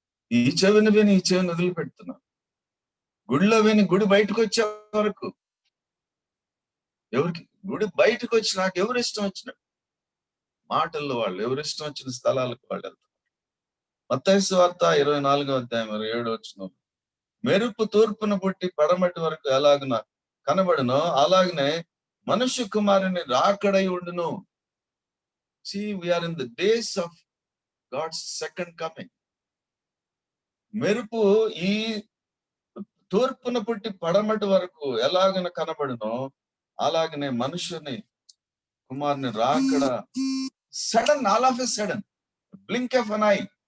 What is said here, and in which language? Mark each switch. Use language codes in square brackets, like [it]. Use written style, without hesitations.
[te] ఈ చెవిని విని ఈ చెవిని వదిలిపెడుతున్నాడు. గుడిలో విని గుడి బయటకు వచ్చే వరకు ఎవరికి, గుడి బయటకు వచ్చి నాకు ఎవరు ఇష్టం వచ్చినట్టు మాటల్లో వాళ్ళు ఎవరు ఇష్టం వచ్చిన స్థలాలకు వాళ్ళు వెళ్తారు. మత్తయి సువార్త 24:27 మెరుపు తూర్పున పుట్టి పడమటి వరకు ఎలాగున కనబడునో అలాగనే మనుష్య కుమారుని రాకడై ఉండును. [en] See, we are in the days of God's second coming. [te] మెరుపు ఈ తూర్పున పుట్టి పడమటి వరకు ఎలాగన కనబడునో అలాగనే మనుషుని కుమారుని రాకడ sudden, [en] all of a sudden, blink of an eye,